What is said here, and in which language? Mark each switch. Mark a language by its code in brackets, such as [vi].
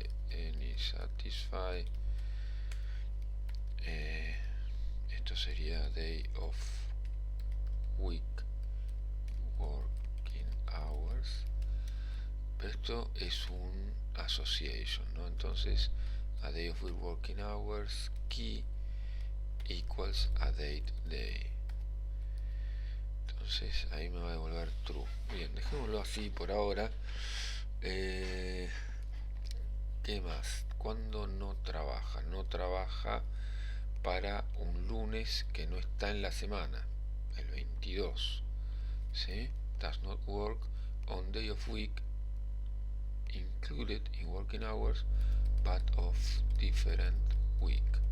[en] Any satisfy. [es] Esto sería [en] day of week working hours. [es] Pero esto es un association, ¿no? [en] Entonces a day of week working hours key equals a date day. [es] Entonces ahí me va a devolver true. Bien, dejémoslo así por ahora. ¿Qué más? ¿Cuándo no trabaja? No trabaja para un lunes que no está en la semana, el 22. ¿Sí? [en] Does not work on day of week included in working hours but of different week.